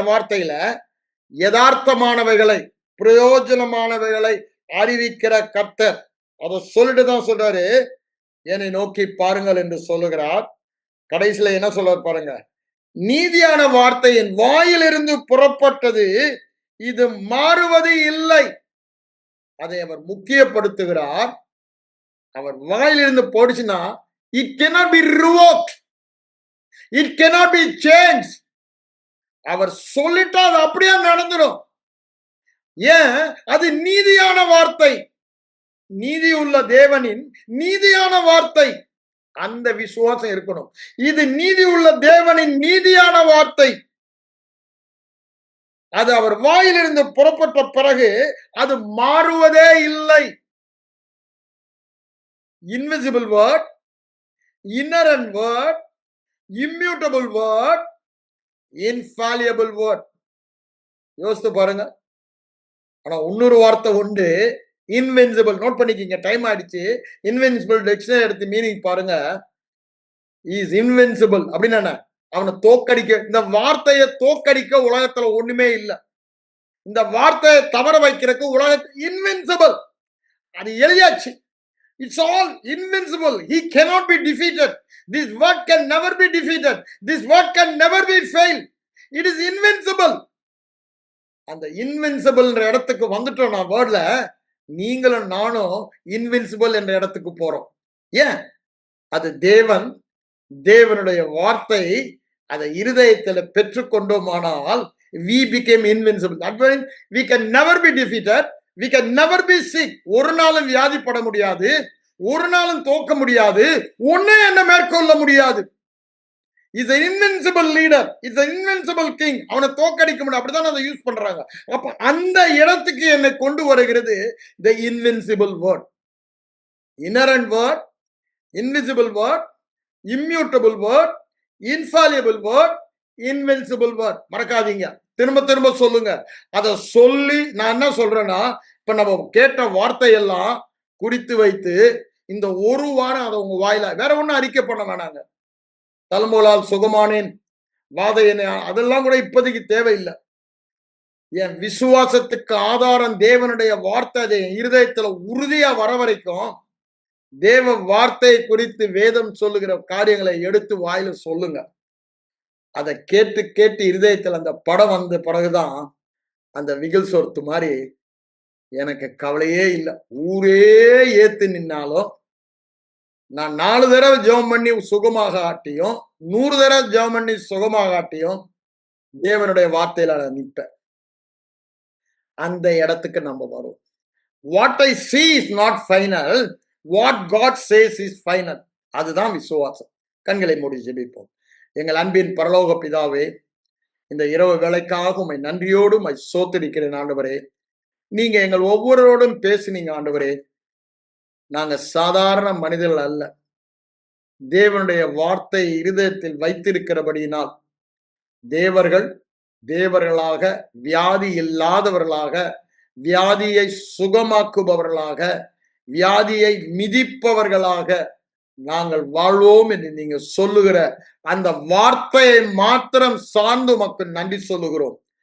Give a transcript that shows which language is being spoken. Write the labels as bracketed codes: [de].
[ta] வார்த்தையில யதார்த்தமானவைகளை, பிரயோஜனமானவைகளை அறிவிக்கிற கர்த்தர். அதை சொல்லிட்டு தான் சொல்றாரு, என்னை நோக்கி பாருங்கள் என்று சொல்லுகிறார். கடைசியில என்ன சொல்றார் பாருங்க. நீதியான வார்த்தையின் வாயிலிருந்து புறப்பட்டது, இது மாறுவது இல்லை. அதை அவர் முக்கியப்படுத்துகிறார். அவர் வாயிலிருந்து போடுச்சுன்னா [en] it cannot be revoked, it cannot be changed. [ta] அவர் சொல்லிட்டா அது அப்படியே நடந்துடும். ஏன்? அது நீதியான வார்த்தை, நீதி உள்ள தேவனின் நீதியான வார்த்தை. அந்த விசுவாசம் இருக்கணும். இது நீதி உள்ள தேவனின் நீதியான வார்த்தை. அது அவர் வாயிலிருந்து புறப்பட்ட பிறகு அது மாறுவதே இல்லை. [en] Invisible word, inherent word, immutable word, infallible word. [ta] யோசித்து பாருங்க. ஆனா இன்னொரு வார்த்தை உண்டு, இன்வின்சிபிள். நோட் பண்ணிக்கிங்க, டைம் ஆயிடுச்சு. இன்வின்சிபிள் டிக்ஷனரி எடுத்து மீனிங் பாருங்க. இஸ் இன்வின்சிபிள் அப்படின்னு என்ன? அவனை தோக்கடிக்க, இந்த வார்த்தையை தோக்கடிக்க உலகத்துல ஒண்ணுமே இல்லை. இந்த வார்த்தையை தவற வைக்கிறதுக்கு உலகத்தில் இன்வின்சிபிள். அது எழுதியாச்சு. [en] It's all invincible. He cannot be defeated. This word can never be defeated. This word can never be failed. It is invincible. [ta] அந்த இன்வின்சிபிள் என்ற இடத்துக்கு வந்துட்டோம். நான் வேர்ட்ல நீங்களும் நானும் இன்வின்சிபிள் என்ற இடத்துக்கு போறோம். ஏன்? அது தேவன், தேவனுடைய வார்த்தை, அதை இருதயத்தில் பெற்றுக்கொண்டோமானால் [en] we became invincible. That means we can never be defeated. We can never be sick. [ta] ஒரு நாளும் வியாதிப்பட முடியாது, ஒரு நாளும் தோக்க முடியாது, ஒன்னே என்ன மேற்கொள்ள முடியாது. [en] Is an invincible leader, is an invincible king. [ta] அவனை தோக்கடிக்க முடியும். அப்படிதான் அதை யூஸ் பண்றாங்க. அப்ப அந்த இடத்துக்கு என்னை கொண்டு வருகிறது [en] the invincible word, inherent word, invisible word, immutable word, infallible word, invincible word. [ta] மறக்காதீங்க. திரும்ப திரும்ப சொல்லுங்க. அதை சொல்லி நான் என்ன சொல்றேன்னா, இப்ப நம்ம கேட்ட வார்த்தையெல்லாம் குறித்து வைத்து இந்த ஒரு வாரம் அதை உங்க வாயில வேற ஒண்ணும் அறிக்கை பண்ண வேணாங்க. தழும்புகளால் சுகமானேன், வாத அதெல்லாம் கூட இப்போதைக்கு தேவையில்லை. என் விசுவாசத்துக்கு ஆதாரம் தேவனுடைய வார்த்தை, அதை என் இருதயத்துல உறுதியா வர வரைக்கும் தேவ வார்த்தை குறித்து வேதம் சொல்லுகிற காரியங்களை எடுத்து வாயில சொல்லுங்க. அதை கேட்டு கேட்டு இருதயத்தில் அந்த படம் வந்த பிறகுதான் அந்த விகில் சொர்த்து மாதிரி எனக்கு கவலையே இல்லை. ஊரே ஏத்து நின்னாலும் நான் 4 தடவை ஜெபம் பண்ணி சுகமாக ஆட்டியும் 100 தடவை ஜெபம் பண்ணி சுகமாக ஆட்டியும் தேவனுடைய வார்த்தையில நான் நிற்பேன். அந்த இடத்துக்கு நம்ம வரும். [en] What I see is not final, what God says is final. [ta] அதுதான் விசுவாசம். கண்களை மூடி ஜெபிப்போம். எங்கள் அன்பின் பரலோக பிதாவே, இந்த இரவு வேளைக்காக உம்மை நன்றியோடு உம்மை ஸ்தோத்திரிக்கிறேன் ஆண்டவரே. நீங்க எங்கள் ஒவ்வொருவரோடும் பேசினீங்க ஆண்டவரே. நாங்க சாதாரண மனிதர்கள் அல்ல. தேவனுடைய வார்த்தை இருதயத்தில் வைத்திருக்கிறபடியினால் தேவர்கள் தேவர்களாக, வியாதி இல்லாதவர்களாக, வியாதியை சுகமாக்குபவர்களாக, வியாதியை மிதிப்பவர்களாக நாங்கள் வாழ்வோம் என்று நீங்க சொல்லுகிற அந்த வார்த்தையை மாத்திரம் சார்ந்து உமக்கு நன்றி சொல்லுகிறோம்.